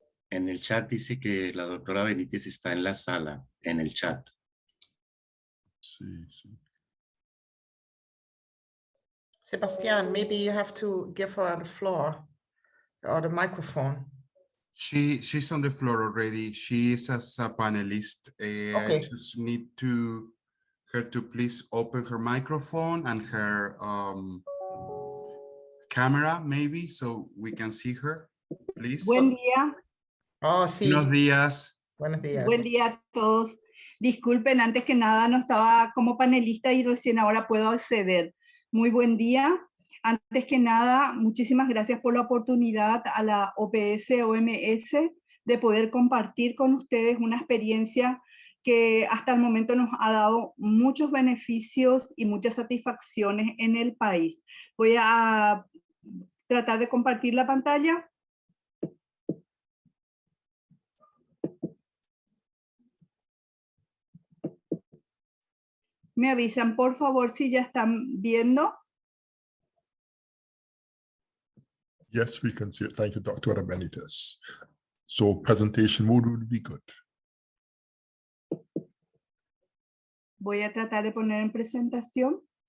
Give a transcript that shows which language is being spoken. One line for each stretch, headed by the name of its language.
Spanish: En el chat dice que la doctora Benítez está en la sala, en el chat. Sí, sí.
English: Sebastian, maybe you have to give her the floor or the microphone. She's on the floor already. She is as a panelist. Okay. I just need her to please open her microphone and her camera, maybe, so we can see her, please.
Spanish: Buen día. Oh, sí. Buenos días. Buenos días. Buen día a todos. Disculpen, antes que nada no estaba como panelista y recién ahora puedo acceder. Muy buen día. Antes que nada, muchísimas gracias por la oportunidad a la OPS-OMS de poder compartir con ustedes una experiencia que hasta el momento nos ha dado muchos beneficios y muchas satisfacciones en el país. Voy a tratar de compartir la pantalla. Me avisan, por favor, si ya están viendo.
English: Yes, we can see it. Thank you, Dr. Benitez. So presentation mode would be good.
Spanish: Voy a tratar de poner en presentación.